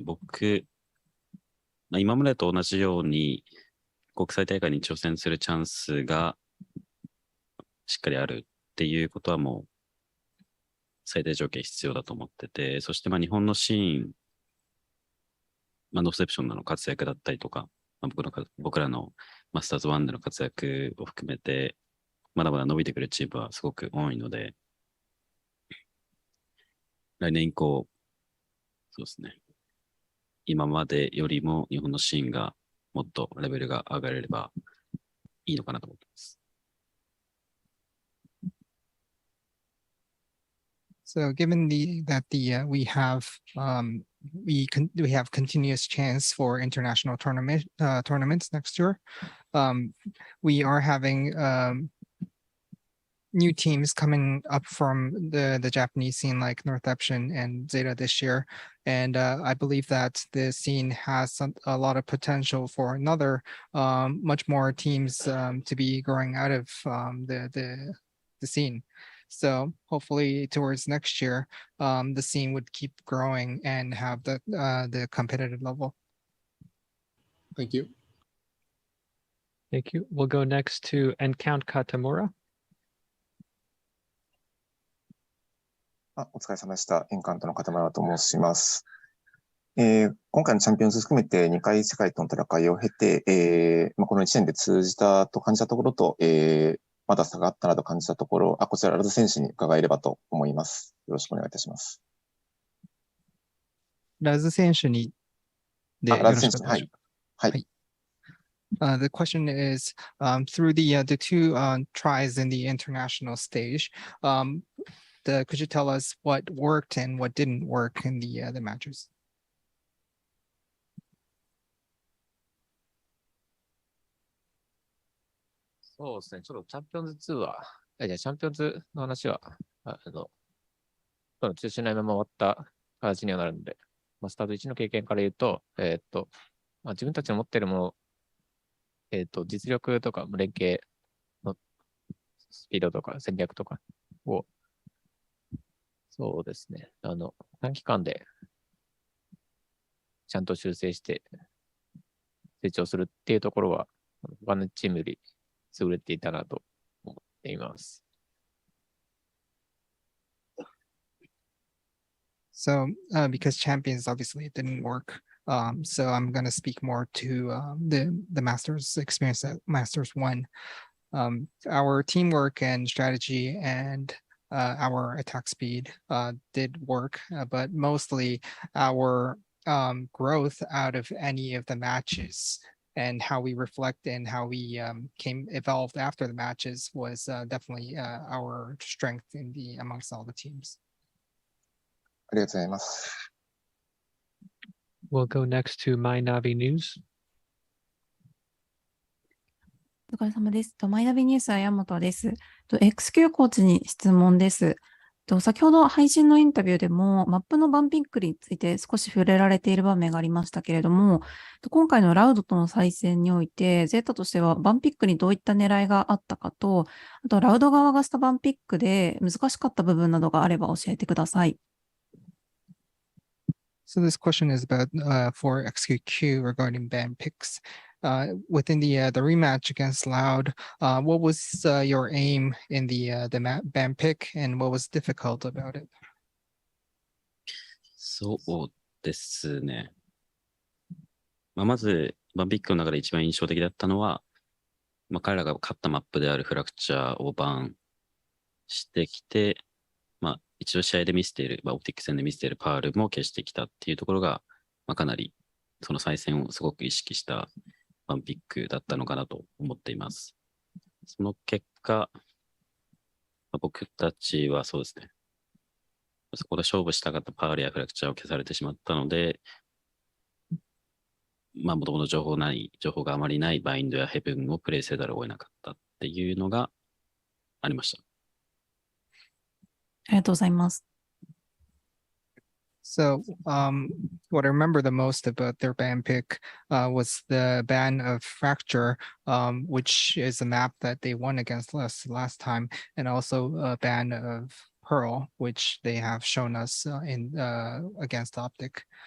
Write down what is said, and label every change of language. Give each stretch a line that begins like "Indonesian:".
Japanese: 僕、今までと同じように国際大会に挑戦するチャンスがしっかりあるっていうことはもう最低条件必要だと思ってて、そして日本のシーン、ノーセプションの活躍だったりとか、僕らのマスターズ1での活躍を含めて、まだまだ伸びてくるチームはすごく多いので、来年以降、そうですね。今までよりも日本のシーンがもっとレベルが上がれればいいのかなと思ってます。
English: So given that we have continuous chance for international tournaments next year, we are having new teams coming up from the Japanese scene like Northeption and Zeta this year. And I believe that the scene has a lot of potential for another much more teams to be growing out of the scene. So hopefully towards next year, the scene would keep growing and have the competitive level. Thank you. Thank you. We'll go next to Encount Katamura.
Japanese: お疲れ様でした。エンカントの片村と申します。今回のチャンピオンズ含めて2回世界との戦いを経て、この1年で通じたと感じたところと、まだ差があったなと感じたところ、こちらラズ選手に伺えればと思います。よろしくお願いいたします。ラズ選手にでよろしかったでしょうか。はい。
English: The question is, through the two tries in the international stage, could you tell us what worked and what didn't work in the matches?
Japanese: そうですね。ちょっとチャンピオンズ2は、チャンピオンズの話は、中心のまま終わった形にはなるので、スタート1の経験から言うと、自分たちの持っているもの、実力とか連携のスピードとか戦略とかを、そうですね。短期間でちゃんと修正して成長するっていうところは、他のチームより優れていたなと思っています。
English: So, because Champions obviously it didn't work, so I'm going to speak more to the Masters experience at Masters 1. Our teamwork and strategy and our attack speed did work, but mostly our growth out of any of the matches and how we reflect and how we evolved after the matches was definitely our strength in amongst all the teams.
Japanese: ありがとうございます。
English: We'll go next to My Navi News.
Japanese: お疲れ様です。マイナビニュースは山本です。XQ コーチに質問です。先ほど配信のインタビューでもマップのバンピックについて少し触れられている場面がありましたけれども、今回のラウドとの再戦において、ゼータとしてはバンピックにどういった狙いがあったかと、あとラウド側がしたバンピックで難しかった部分などがあれば教えてください。
English: So this question is about for XQQ regarding ban picks. Within the rematch against Loud, what was your aim in the ban pick, and what was difficult about it?
Japanese: そうですね。まず、バンピックの中で一番印象的だったのは、彼らが勝ったマップであるフラクチャーをバンしてきて、一応試合で見せている、オプティック戦で見せているパールも消してきたっていうところが、かなりその再戦をすごく意識したバンピックだったのかなと思っています。その結果、僕たちはそうですね、そこで勝負したかったパールやフラクチャーを消されてしまったので、もともと情報があまりないバインドやヘブンをプレイせざるを得なかったっていうのがありました。ありがとうございます。
English: So, what I remember the most about their ban pick was the ban of Fracture, which is a map that they won against us last time, and also a ban of Pearl, which they have shown us against Optic.